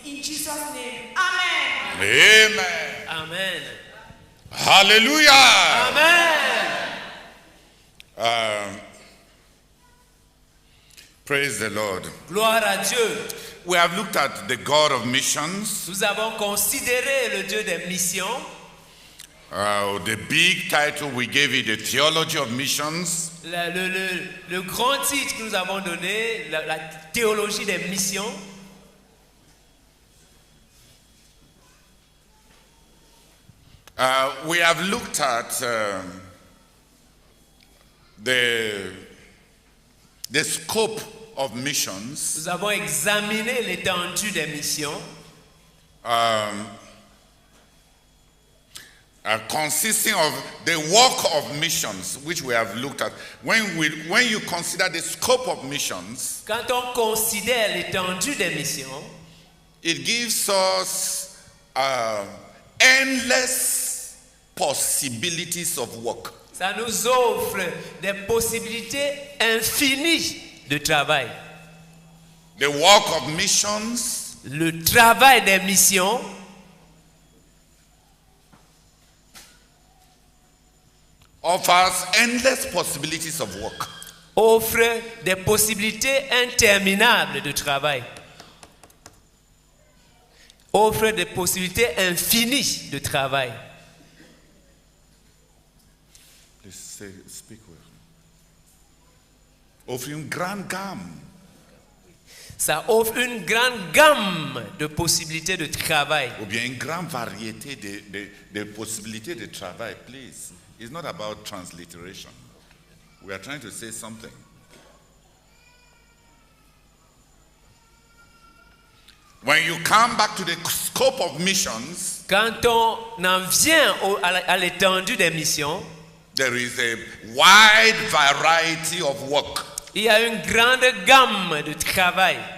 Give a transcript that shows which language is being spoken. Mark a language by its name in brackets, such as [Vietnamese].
[English] In Jesus' name. Amen. Amen. Amen. Hallelujah. Amen. Praise the Lord. [French] Gloire à Dieu. [English] We have looked at the God of missions. [French] Nous avons considéré le Dieu des missions. [English] The big title we gave it, the theology of missions. [French] Le grand titre que nous avons donné, la théologie des missions. [English] We have looked at the scope of missions. [French] Nous avons examiné l'étendue des missions. [English] Consisting of the work of missions, which we have looked at. When you consider the scope of missions, [French] Quand on considère l'étendue des missions, [English] it gives us endless possibilities of work. [French] ça nous offre des possibilités infinies de travail. [English] The work of missions [French] Le travail des missions [English] offers endless possibilities of work. [French] offre des possibilités interminables de travail. Offre des possibilités infinies de travail. [English] Speak well. [French] Offre une grande gamme. Ça offre une grande gamme de possibilités de travail. Ou bien une grande variété de possibilités de travail, please. [English] It's not about transliteration. We are trying to say something. When you come back to the scope of missions, [French] Quand on en vient à l'étendue des missions, [English] there is a wide variety of work. [French] il y a une grande gamme de travail.